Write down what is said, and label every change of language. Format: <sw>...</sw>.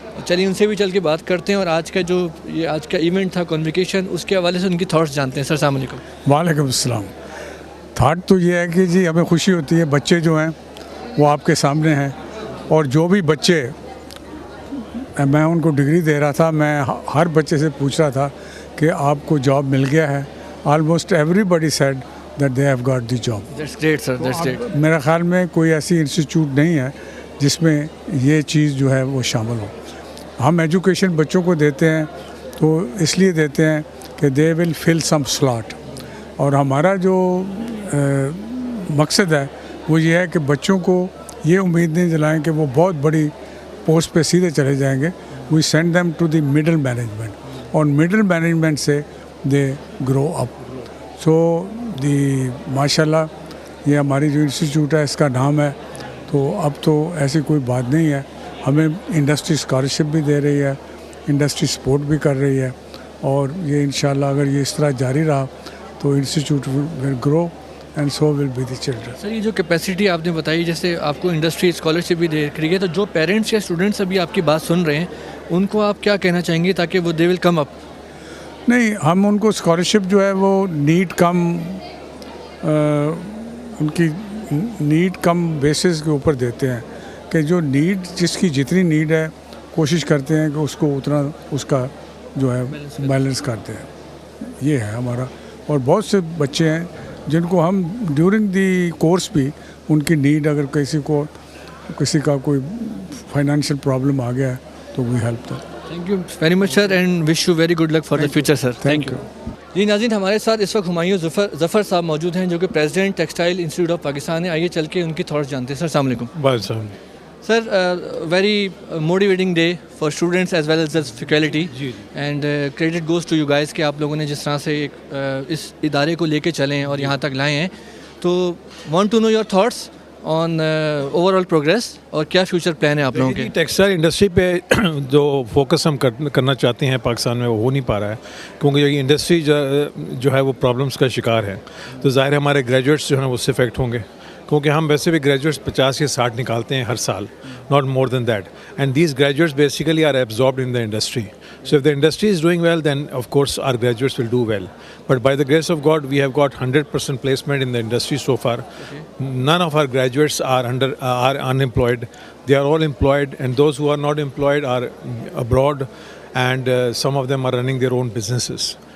<ur>چلیے ان سے بھی چل کے بات کرتے ہیں, اور آج کا ایونٹ تھا کنوکیشن, اس کے حوالے سے ان کی تھاٹس جانتے ہیں. سر السلام علیکم. وعلیکم السلام. تھاٹ تو یہ ہے کہ جی ہمیں خوشی ہوتی ہے, بچے جو ہیں وہ آپ کے سامنے ہیں, اور جو بھی بچے میں ان کو ڈگری دے رہا تھا, میں ہر بچے سے پوچھ رہا تھا کہ آپ کو جاب مل گیا ہے.</ur> <en>Almost everybody said that they have got the job. That's great, sir. That's great.</en> <ur>میرا خیال میں کوئی ایسی انسٹیٹیوٹ نہیں ہے جس میں یہ چیز جو ہے وہ شامل ہو. ہم ایجوکیشن بچوں کو دیتے ہیں تو اس لیے دیتے ہیں کہ</ur> <en>they will fill some slot.</en> <ur>اور ہمارا جو مقصد ہے وہ یہ ہے کہ بچوں کو یہ امید نہیں دلائیں کہ وہ بہت بڑی پوسٹ پہ سیدھے چلے جائیں گے.</ur> <en>We send them to the middle management. اور middle management سے they grow up.</en> <ur>So ماشاءاللہ یہ ہماری جو انسٹیٹیوٹ ہے اس کا نام ہے. تو اب تو ایسی کوئی بات نہیں ہے, ہمیں انڈسٹری اسکالرشپ بھی دے رہی ہے, انڈسٹری سپورٹ بھی کر رہی ہے, اور یہ انشاءاللہ اگر یہ اس طرح جاری رہا تو</ur> <en>Institute will grow and so will be the children.</en> <ur>سر یہ جو کیپیسٹی آپ نے بتائی, جیسے آپ کو انڈسٹری اسکالرشپ بھی دے رہی ہے, تو جو پیرنٹس یا اسٹوڈنٹس ابھی آپ کی بات سن رہے ہیں ان کو آپ کیا کہنا چاہیں گے تاکہ وہ</ur> <en>They will come up?</en> <ur>نہیں, ہم ان کو اسکالرشپ جو ہے وہ نیڈ کم ان کی نیڈ کم بیسس کے اوپر دیتے ہیں, کہ جو نیڈ جس کی جتنی نیڈ ہے کوشش کرتے ہیں کہ اس کو اتنا اس کا جو ہے بیلنس کرتے ہیں. یہ ہے ہمارا. اور بہت سے بچے ہیں جن کو ہم</ur> <en>during the course</en> <ur>بھی ان کی نیڈ, اگر کسی کا کوئی فائنینشیل پرابلم آ گیا ہے تو</ur> <en>We help them. Thank you very much sir and wish you very good luck for the future sir. Thank you.</en> <ur>جی ناظرین, ہمارے ساتھ اس وقت ہمایوں ظفر صاحب موجود ہیں جو کہ president textile institute of Pakistan ہے. آئیے چل کے ان کی تھاٹس جانتے ہیں. سر السلام علیکم.</ur> <en>sir very motivating day for students as well as faculty, and credit goes to you guys</en> <ur>کہ آپ لوگوں نے جس طرح سے اس ادارے کو لے کے چلیں اور یہاں تک لائے ہیں.</ur> <en>تو want to know your thoughts on overall progress</en> <ur>اور کیا فیوچر پلان ہے آپ لوگوں کے؟ ٹیکسٹائل انڈسٹری پہ جو فوکس ہم کرنا چاہتے ہیں پاکستان میں وہ ہو نہیں پا رہا ہے, کیونکہ یہ انڈسٹری جو ہے وہ پرابلمس کا شکار ہے. تو ظاہر ہے ہمارے گریجویٹس جو ہیں وہ اس سے افیکٹ ہوں گے, کیونکہ ہم ویسے بھی گریجویٹس 50 یا 60 نکالتے ہیں ہر سال,</ur> <en>not more than that. And these graduates basically are absorbed in the industry. So if the industry is doing well, then of course our graduates will do well. But by the grace of God, we have got 100% placement in the industry so far. Okay. None of our graduates are unemployed. They are all employed, and those who are not employed are abroad, and some of them are running their own businesses.</en>